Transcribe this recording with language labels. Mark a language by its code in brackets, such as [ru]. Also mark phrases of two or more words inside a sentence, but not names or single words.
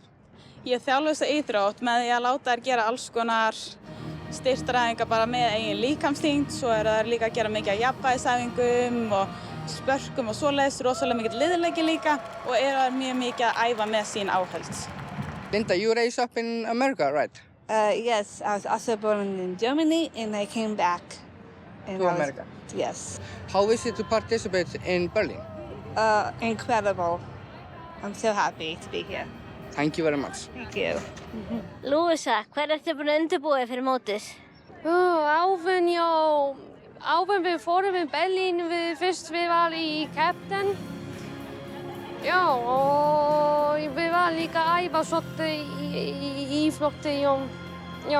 [is] Ég þjálfa þessa íþrótt með því að láta þær gera alls konar styrktaræfingar bara með eigin líkamsþyngd, svo eru þær líka að gera mikið af jafnvægisæfingum og spörkum og svoleiðis, rosalega mikið liðleiki líka og eru þær mjög mikið að æfa með sín áhöld. [en] Linda, you raised up in America, right? Yes, I was also born in Germany and I came back. To America? Yes. How is it to participate in Berlin? Incredible. I'm so happy to be here. Thank you very much. Thank you. [is] Lúisa, hver ertu búin að undirbúa fyrir mótið? Áður við fórum við Berlín, fyrst við var í Captain. Já, og við var líka að æfa svolítið í íþrótti, já.